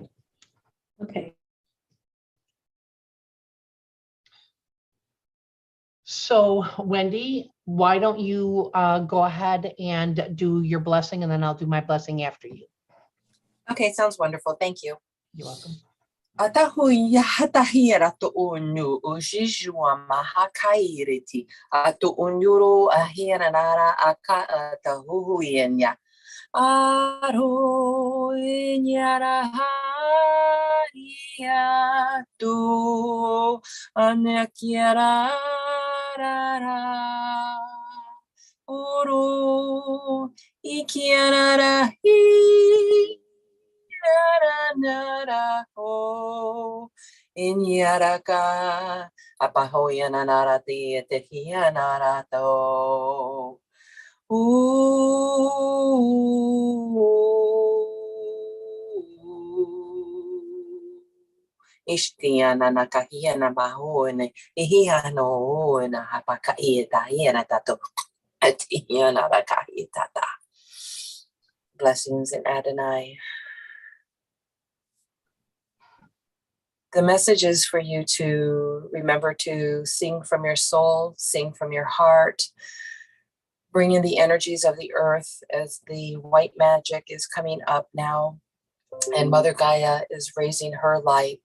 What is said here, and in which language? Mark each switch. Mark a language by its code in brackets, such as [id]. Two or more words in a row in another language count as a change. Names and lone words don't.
[en] Okay. So Wendy, why don't you go ahead and do your blessing, and then I'll do my blessing after you. Okay, sounds wonderful. Thank you. You're welcome. Atahuya hatahira to unyu ujijua mahakairiti atu unyuru ahira nara aka atahuhuyenya aro enyara haria tu anakiara rara oro ikiara hi nara ho inyaraka apahoya nara te tehia nara to Ishtiana nakahia na mahone ihia no na hapaka ita hiena tato atiana rakahitata. Blessings in Adonai. The message is for you to remember to sing from your soul, sing from your heart, bring in the energies of the earth as the white magic is coming up now and Mother Gaia is raising her light.